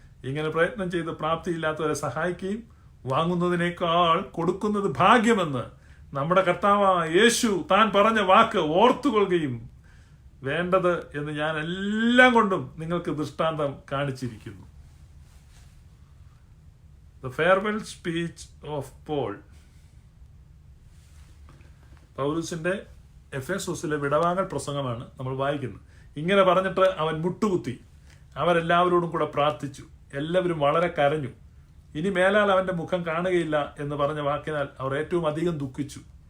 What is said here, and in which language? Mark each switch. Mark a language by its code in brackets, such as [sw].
[ml] ഇങ്ങനെ പ്രയത്നം ചെയ്ത് പ്രാപ്തിയില്ലാത്തവരെ സഹായിക്കുകയും വാങ്ങുന്നതിനേക്കാൾ കൊടുക്കുന്നത് ഭാഗ്യമെന്ന് നമ്മുടെ കർത്താവായ യേശു താൻ പറഞ്ഞ വാക്ക് ഓർത്തുകൊള്ളുകയും വേണ്ടത് എന്ന് ഞാൻ എല്ലാം കൊണ്ടും നിങ്ങൾക്ക് ദൃഷ്ടാന്തം കാണിച്ചിരിക്കുന്നു. [en] The farewell speech of Paul. [ml] പൗലോസിന്റെ എഫേസോസിലെ വിടവാങ്ങൽ പ്രസംഗമാണ് നമ്മൾ വായിക്കുന്നത്. ഇങ്ങനെ പറഞ്ഞിട്ട് അവൻ മുട്ടുകുത്തി അവരെല്ലാവരോടും കൂടെ പ്രാർത്ഥിച്ചു. എല്ലാവരും വളരെ കരഞ്ഞു. ഇനി മേലാൽ അവന്റെ മുഖം കാണുകയില്ല എന്ന് പറഞ്ഞ വാക്കിനാൽ അവർ ഏറ്റവും അധികം ദുഃഖിച്ചു.